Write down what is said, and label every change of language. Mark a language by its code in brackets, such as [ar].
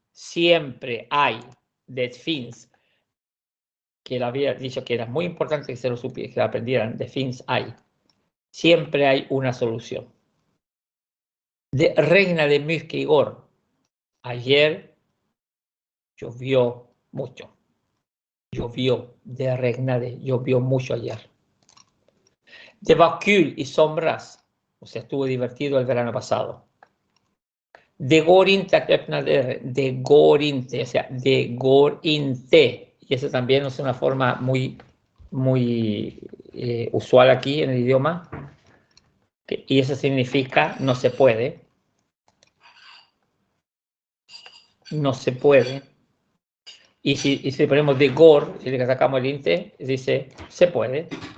[es] Siempre hay, [sv] det finns, [es] que él había dicho que era muy importante que se lo supieran, que lo aprendieran, det finns hay. Siempre hay una solución. [sv] Det regnade mycket igår. [es] Ayer llovió mucho. Llovió, [sv] det regnade, [es] llovió mucho ayer. [sv] Det var kul i somras. [es] O sea, estuvo divertido el verano pasado. [sv] Det går inte att öppna dörren. Det går inte, [es] o sea, [sv] det går inte. [es] Y eso también es una forma muy usual aquí en el idioma. Y eso significa no se puede. No se puede. Y si ponemos [sv] de går, [es] si le sacamos el inte, dice se puede.